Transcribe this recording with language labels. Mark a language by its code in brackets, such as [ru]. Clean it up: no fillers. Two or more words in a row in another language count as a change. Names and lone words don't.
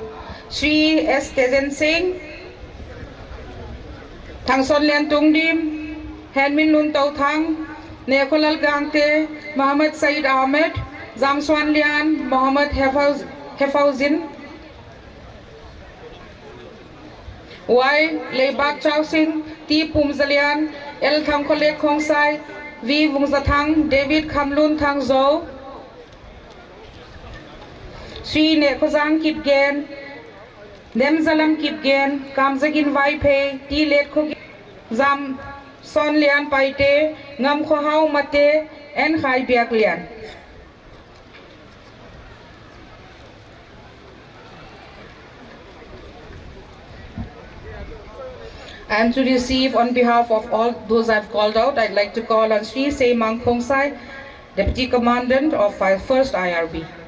[en] Sri S Tejen Singh, Thang Son Lian Tung Dim, Hen Min Nun Tau Thang, Nekolal Gang Te, Mohammed Said Ahmed, Zam Swan Lian, Mohammed Hefauzin, Y Leibak Chau Singh, T Pum Zalian, L Thang Kolek Khong Sai, V Vung Zathang, David Kamlun Thang Zo, Sri Nekozang Kip Gen, Nem Zalam Kip Gen, Kamzagin Vaipe, T Let Khog, Zam Son Lian Paite, Ngam Khohau Mate, and Khai Biak Lian. And to receive on behalf of all those I've called out, I'd like to call on Sri Se Mang Khong Sai, Deputy Commandant of 1st IRB.